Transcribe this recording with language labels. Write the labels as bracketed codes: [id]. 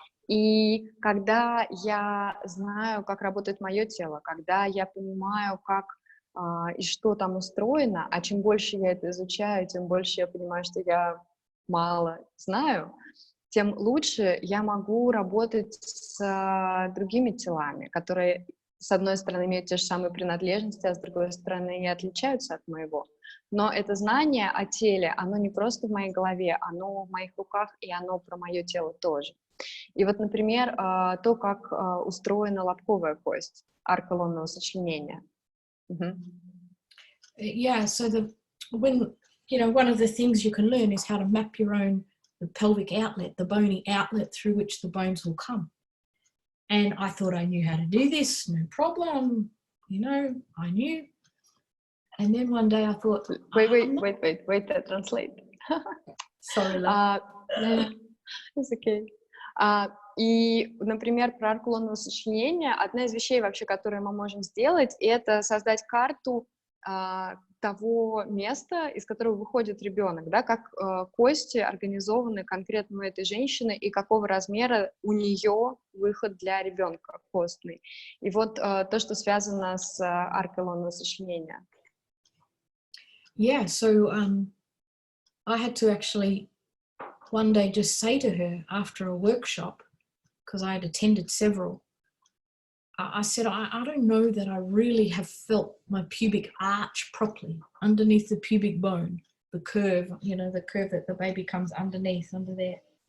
[ru] И когда я знаю, как работает мое тело, когда я понимаю, как и что там устроено, а чем больше я это изучаю, тем больше я понимаю, что я мало знаю, тем лучше я могу работать с другими телами, которые, с одной стороны, имеют те же самые принадлежности, а с другой стороны, и отличаются от моего. Но это знание о теле, оно не просто в моей голове, оно в моих руках, и оно про мое тело тоже. И вот, например, то, как устроена лобковая кость, арка лунного сочленения. [en] Yeah, so when one of the things you can learn is how to map your own the pelvic outlet, the bony outlet through which the bones will come. And I thought I knew how to do this, no problem, I knew. And then one day I thought, wait, translate. Sorry, love. It's okay. [ru] И, например, про арку лунного сочленения, одна из вещей вообще, которые мы можем сделать, это создать карту того места, из которого выходит ребенок, да, как кости организованы конкретно у этой женщины и какого размера у нее выход для ребенка костный. И вот то, что связано с аркой лунного сочленения. [en] Yeah, so I had to actually one day just say to her after a workshop, because I had attended several, I said, I don't know that I really have felt my pubic arch properly underneath the pubic bone, the curve, the curve that the baby comes underneath, under there.